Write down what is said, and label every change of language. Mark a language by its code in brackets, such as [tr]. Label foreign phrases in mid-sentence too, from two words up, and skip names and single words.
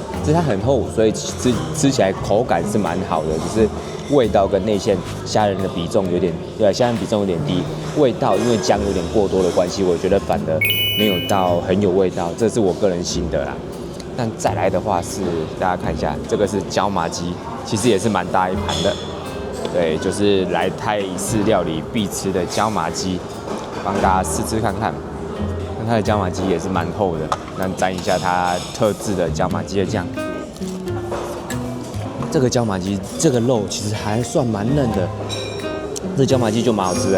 [zh] 只是它很厚，所以吃起來口感是蠻好的，只是味道跟內餡蝦仁的比重有點，蝦仁比重有點低。味道因為薑有點過多的關係，我覺得反而沒有到很有味道，這是我個人心得啦。但再來的話是大家看一下，這個是椒麻雞，其實也是蠻大一盤的。對，就是來泰式料理必吃的椒麻雞，幫大家試吃看看。那它的椒麻雞也是蠻厚的，那沾一下它特制的椒麻雞的醬。這個椒麻雞這個肉其實還算蠻嫩的，這椒麻雞就蠻好吃的。